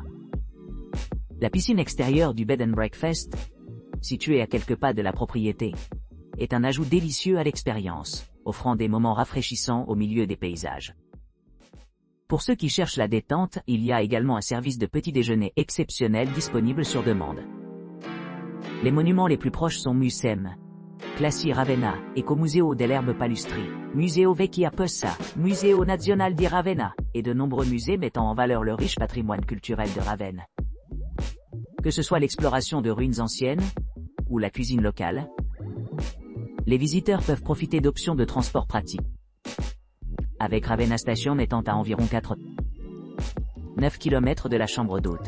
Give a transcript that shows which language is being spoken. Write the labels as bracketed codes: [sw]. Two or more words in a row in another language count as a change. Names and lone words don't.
[fr] La piscine extérieure du Bed and Breakfast, située à quelques pas de la propriété, est un ajout délicieux à l'expérience, offrant des moments rafraîchissants au milieu des paysages. Pour ceux qui cherchent la détente, il y a également un service de petit déjeuner exceptionnel disponible sur demande. Les monuments les plus proches sont Musem, Classi Ravenna, Ecomuseo dell'Erbe Palustri, Museo Vecchia Possa, Museo Nazionale di Ravenna, et de nombreux musées mettant en valeur le riche patrimoine culturel de Ravenne. Que ce soit l'exploration de ruines anciennes, ou la cuisine locale, les visiteurs peuvent profiter d'options de transport pratiques. Avec Ravenna Station étant à environ 9 km de la chambre d'hôte.